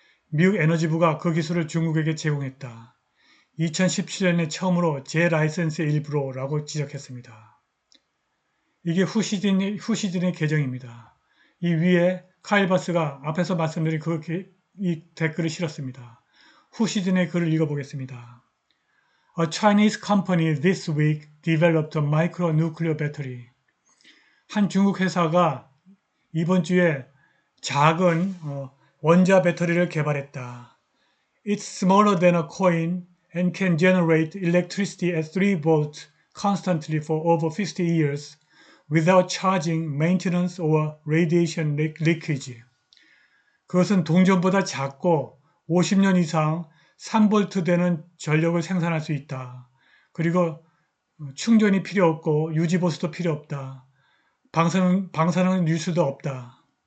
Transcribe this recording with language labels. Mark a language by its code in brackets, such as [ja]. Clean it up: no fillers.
[ko] 미국 에너지부가 그 기술을 중국에게 제공했다. 2017년에 처음으로 재라이센스의 일부로라고 지적했습니다. 이게 후시딘의 계정입니다. 이 위에 카일 바스가 앞에서 말씀드린 이 댓글을 실었습니다. 후시딘의 글을 읽어보겠습니다. [en] A Chinese company this week developed a micronuclear battery. [ko] 한 중국 회사가 이번 주에 작은 원자 배터리를 개발했다. [en] It's smaller than a coin and can generate electricity at 3 volts constantly for over 50 years without charging, maintenance or radiation leakage. [ko] 그것은 동전보다 작고 50년 이상 3볼트 되는 전력을 생산할 수 있다. 그리고 충전이 필요 없고 유지보수도 필요 없다. 방사능 뉴스도 없다.